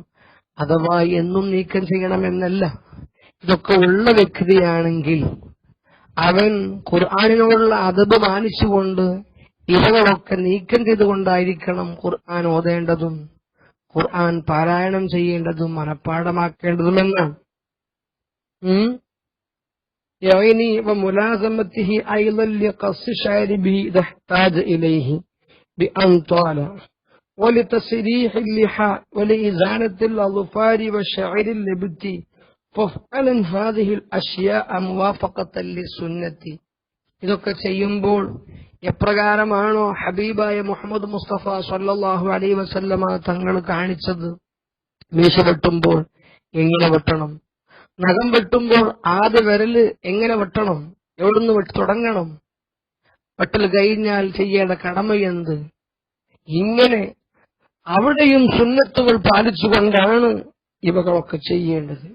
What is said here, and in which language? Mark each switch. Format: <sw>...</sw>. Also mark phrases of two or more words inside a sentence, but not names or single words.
<ml>അഥവാ എന്നും നീക്കം ചെയ്യണമെന്നല്ല, ഇതൊക്കെ ഉള്ള വ്യക്തിയാണെങ്കിൽ അവൻ ഖുർആനിനോടുള്ള അദബ് മാനിച്ചുകൊണ്ട് ഇവകളൊക്കെ നീക്കം ചെയ്തുകൊണ്ടായിരിക്കണം ഖുർആൻ ഓതേണ്ടതും ഖുർആൻ പാരായണം ചെയ്യേണ്ടതും മനഃപ്പാഠമാക്കേണ്ടതുമെന്നാണ്.</ml> <ar>يعني وملازمته أيضا لقص شاربه إذا احتاج إليه. بأن طال ولتسريح اللحى ولإزالة الأظفار وشعر اللبت فافعلا هذه الأشياء موافقة للسنة.</ar> <ml>ഇതൊക്കെ ചെയ്യുമ്പോൾ എപ്രകാരമാണോ ഹബീബായ മുഹമ്മദ് മുസ്തഫ</ml> <ar>صلى الله عليه وسلم</ar> <ml>തങ്ങൾ കാണിച്ചത്, മീശ വെട്ടുമ്പോൾ എങ്ങനെ വെട്ടണം, നഖം വെട്ടുമ്പോൾ ആദ്യ വിരല് എങ്ങനെ വെട്ടണം, എവിടുന്ന് തുടങ്ങണം, വെട്ടൽ കഴിഞ്ഞാൽ ചെയ്യേണ്ട കടമയെന്ത്, ഇങ്ങനെ അവിടെയും സുന്നത്തുകൾ പാലിച്ചുകൊണ്ടാണ് ഇവകളൊക്കെ ചെയ്യേണ്ടത്.</ml>